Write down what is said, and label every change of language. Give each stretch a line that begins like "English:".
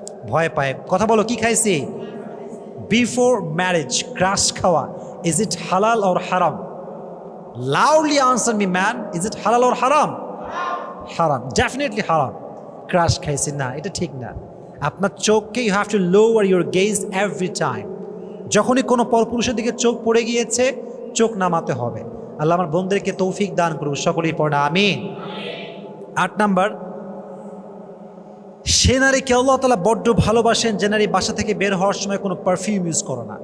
Bangla: ভয় পায়, কথা বলো, কি খাইছি?
English: before marriage crush
Bangla: খাওয়া,
English: Is it হালাল or হারাম? Loudly answer me, man. Is it halal or haram? Haram. Definitely haram.
Bangla: Crash খাইছি না, এটা ঠিক না। আপনার চোখকে
English: you have to lower your gaze every time.
Bangla: যখনই কোনো পরপুরুষের দিকে চোখ পড়ে গিয়েছে, চোখ নামাতে হবে। আল্লাহ আমার বন্ধুদেরকে তৌফিক দান করুক, সকলেই পড়ে আমিন। 8 নাম্বার, সে নারীকে আল্লাহ তাআলা বড্ড ভালোবাসেন যে নারী বাসা থেকে বের হওয়ার সময় কোনো পারফিউম ইউজ করে না।